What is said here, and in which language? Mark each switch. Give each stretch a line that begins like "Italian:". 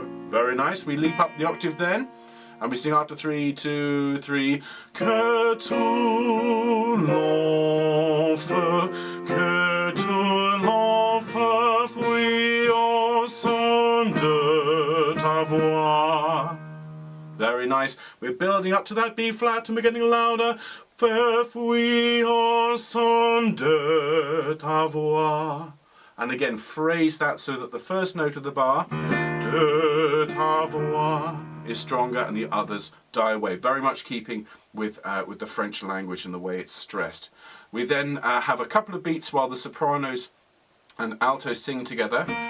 English: Very nice. We leap up the octave then. And we sing after 3, 2, 3.
French: Que tout l'enfer, que tout l'enfer fuit au son de ta voix.
English: Very nice. We're building up to that B flat and we're getting louder.
French: Faire fuit au son de ta voix.
English: And again, phrase that so that the first note of the bar,
French: de ta voix,
English: is stronger and the others die away. Very much keeping with the French language and the way it's stressed. We then have a couple of beats while the sopranos and altos sing together.